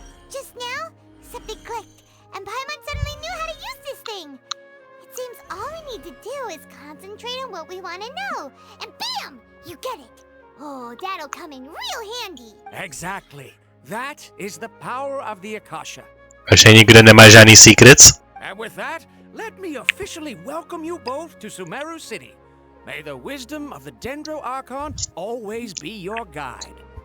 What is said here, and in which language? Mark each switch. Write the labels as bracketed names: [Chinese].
[English] Just now, something clicked, and Paimon suddenly knew how to use this thing. It seems all we need to do is concentrate on what we want to know, and bam! You get it. Oh, that'll come in real handy. Exactly. That is the power of the Akasha. [Czech] Až nikde nemá žádný secrets? [English] And with that, let me officially welcome you both to Sumeru City. May the wisdom of the Dendro Archon always be your guide.